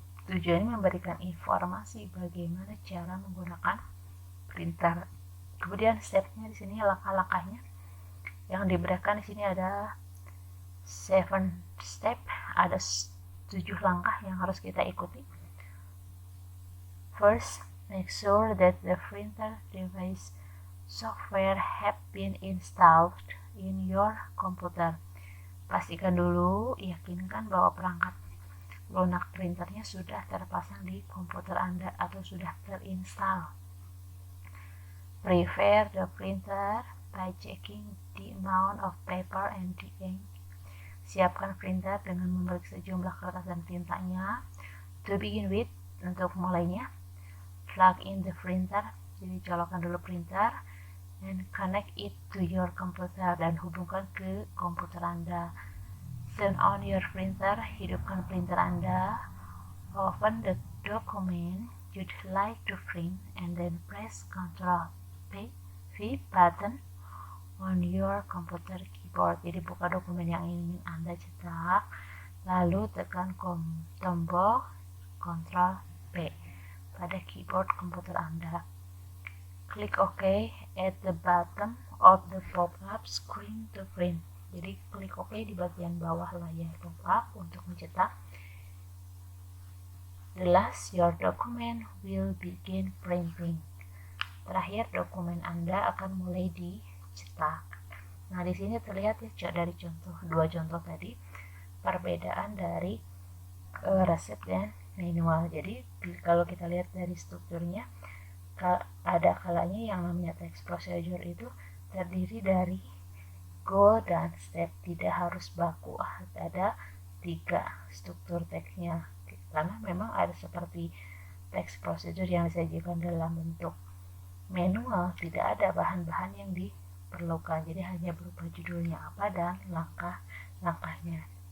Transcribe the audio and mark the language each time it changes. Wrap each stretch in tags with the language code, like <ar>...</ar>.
<id>Tujuannya memberikan informasi bagaimana cara menggunakan printer. Kemudian stepnya di sini langkah-langkahnya yang diberikan di sini ada 7 step, ada 7 langkah yang harus kita ikuti.</id> <en>First, make sure that the printer device software have been installed in your computer.</en> <id>Pastikan dulu, yakinkan bahwa perangkat lunak printernya sudah terpasang di komputer Anda atau sudah terinstall.</id> <en>Prepare the printer by checking the amount of paper and the ink.</en> <id>Siapkan printer dengan memeriksa jumlah kertas dan tintanya.</id> <en>To begin with,</en> <id>untuk mulainya,</id> <en>plug in the printer.</en> <id>Jadi colokkan dulu printer</id> <en>and connect it to your computer,</en> <id>dan hubungkan ke komputer Anda.</id> <en>Turn on your printer,</en> <id>hidupkan printer Anda.</id> <en>Open the document you'd like to print and then press Ctrl V button on your computer keyboard.</en> <id>Jadi buka dokumen yang ingin Anda cetak, lalu tekan tombol Ctrl P pada keyboard komputer Anda.</id> <en>Klik OK at the bottom of the pop-up screen to print.</en> <id>Jadi klik OK di bagian bawah layar pop-up untuk mencetak.</id> <en>The last, your document will begin printing.</en> <id>Terakhir, dokumen Anda akan mulai dicetak. Nah, di sini terlihat ya dari dua contoh tadi, perbedaan dari resep dan manual. Jadi kalau kita lihat dari strukturnya, ada kalanya yang namanya teks prosedur itu terdiri dari goal dan step, tidak harus baku, ada 3 struktur teksnya, karena memang ada seperti teks prosedur yang disajikan dalam bentuk manual, tidak ada bahan-bahan yang diperlukan, jadi hanya berupa judulnya apa dan langkah-langkahnya.</id>